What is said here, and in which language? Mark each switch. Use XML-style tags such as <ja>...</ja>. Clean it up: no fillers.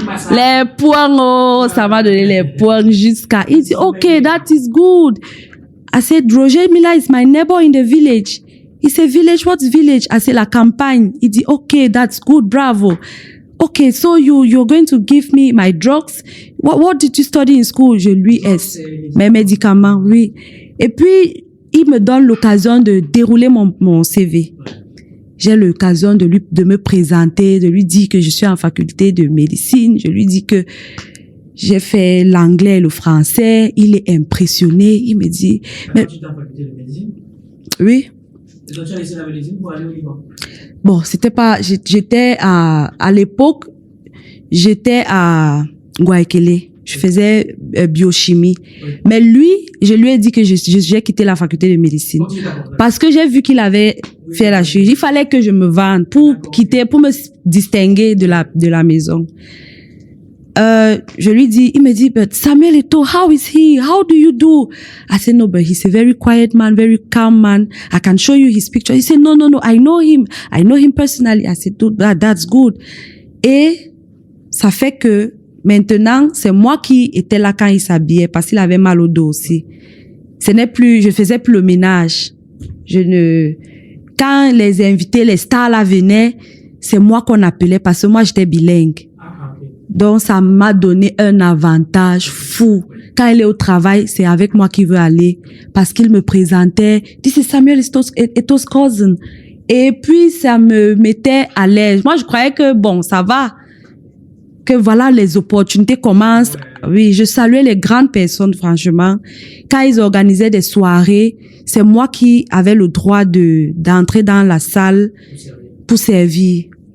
<fr>Les points, oh, ça m'a donné les points jusqu'à. Il dit,</fr> <en>okay, that is good. I said, Roger Mila is my neighbor in the village. He said, village, what's village? I said,</en> <fr>la campagne. Il dit,</fr> <en>okay, that's good, bravo. Okay, so you're going to give me my drugs. What did you study in school?</en> <fr>Je lui ai mes médicaments, oui. Et puis, il me donne l'occasion de dérouler mon CV. J'ai l'occasion de me présenter, de lui dire que je suis en faculté de médecine. Je lui dis que j'ai fait l'anglais et le français. Il est impressionné. Il me dit, mais Tu t'es en faculté de médecine? Oui. Et donc tu as laissé la médecine pour aller au Liban? Bon, c'était pas, j'étais à l'époque, j'étais à Guayaquil. Je faisais biochimie. Oui. Mais lui, je lui ai dit que j'ai quitté la faculté de médecine. Donc, tu t'as compris. Parce que j'ai vu qu'il avait fait la chirurgie. Il fallait que je me vende pour quitter, pour me distinguer de la maison. Je lui dis, il me dit,</fr> <en>but Samuel Eto'o, how is he? How do you do? I said, no, but he's a very quiet man, very calm man. I can show you his picture. He said, no, I know him. I know him personally. I said, that's good.</en> <fr>Et ça fait que maintenant, c'est moi qui étais là quand il s'habillait parce qu'il avait mal au dos aussi. Ce n'est plus, je faisais plus le ménage. Quand les invités, les stars là venaient, c'est moi qu'on appelait parce que moi j'étais bilingue. Donc, ça m'a donné un avantage fou. Quand elle est au travail, c'est avec moi qu'il veut aller. Parce qu'il me présentait.</fr> <en>This is Samuel Eto'o's cousin.</en> <fr>Et puis, ça me mettait à l'aise. Moi, je croyais que, bon, ça va. Que voilà, les opportunités commencent. Oui, je saluais les grandes personnes, franchement. Quand ils organisaient des soirées, c'est moi qui avais le droit d'entrer dans la salle pour servir.</fr>